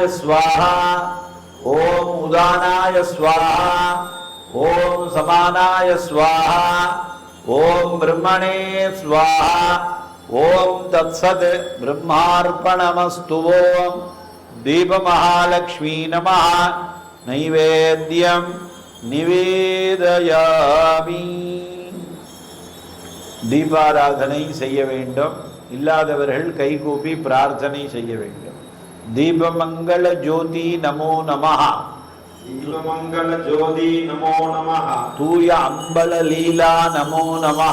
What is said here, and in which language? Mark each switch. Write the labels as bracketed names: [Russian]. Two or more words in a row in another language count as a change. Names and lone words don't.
[Sanskrit] स्वाहा ॐ उदानाय स्वाहा ॐ समानाय स्वाहा ॐ ब्रह्मणे स्वाहा ॐ तत्सत् ब्रह्मार्पणमस्तु ॐ दीपमहालक्ष्मी नमः नैवेद्यं निवेदयामि [Tamil] தீபாராதனை செய்ய வேண்டும். இல்லாதவர்கள் கைகூப்பி பிரார்த்தனை செய்ய வேண்டும். தீபமங்கள ஜோதி நமோ நமஹ. தீபமங்கள ஜோதி நமோ நமஹ. தூய அம்பல லீலா நமோ நமஹ.